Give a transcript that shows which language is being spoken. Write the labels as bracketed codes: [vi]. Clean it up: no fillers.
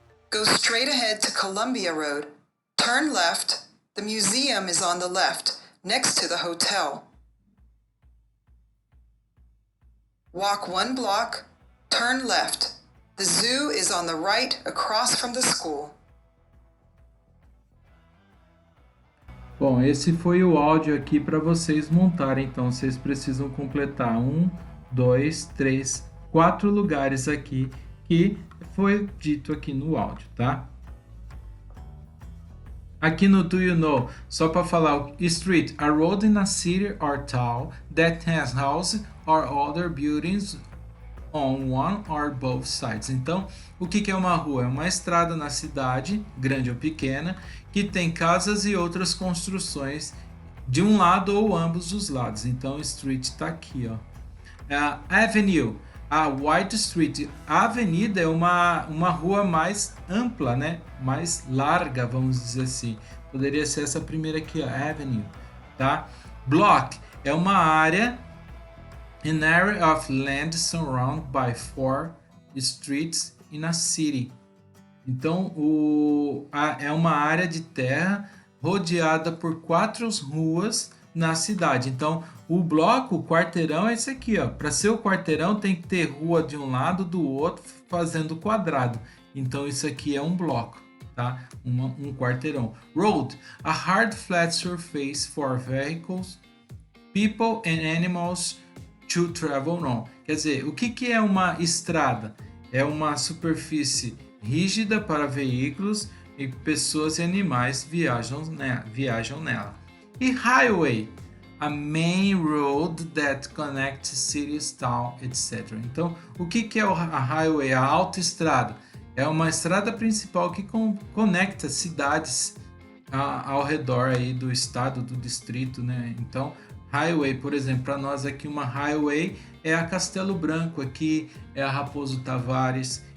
[en] Go straight ahead to Columbia Road. Turn left. The museum is on the left, next to the hotel. Walk 1 block. Turn left. The zoo is on the right across from the school. [pt] Bom, esse foi o áudio aqui para vocês montarem. Então, vocês precisam completar 1, 2, 3, 4 lugares aqui que foi dito aqui no áudio, tá? Aqui no Do You Know, só para falar, [en] street, a road in a city or town that has houses or other buildings on one or both sides. [pt] Então, o que é uma rua? É uma estrada na cidade, grande ou pequena, que tem casas e outras construções de um lado ou ambos os lados. Então, street está aqui, ó. [en] Avenue, a wide street. [pt] A avenida é uma rua mais ampla, né? Mais larga, vamos dizer assim. Poderia ser essa primeira aqui, ó, avenue, tá? Block é uma área, [en] an area of land surrounded by 4 streets in a city. [pt] Então, é uma área de terra rodeada por 4 ruas na cidade. Então, o bloco, o quarteirão é esse aqui, ó. Para ser o quarteirão tem que ter rua de um lado, do outro, fazendo quadrado. Então, isso aqui é um bloco, tá? Um quarteirão. [en] Road, a hard flat surface for vehicles, people and animals to travel on. [pt] Quer dizer, o que é uma estrada? É uma superfície rígida para veículos e pessoas e animais viajam nela. E highway? [en] a main road that connects cities, town, etc. [pt] Então, o que é a highway? A autoestrada. É uma estrada principal que conecta cidades ao redor aí do estado, do distrito, né? Então, highway, por exemplo, para nós aqui uma highway é a Castelo Branco, aqui é a Raposo Tavares.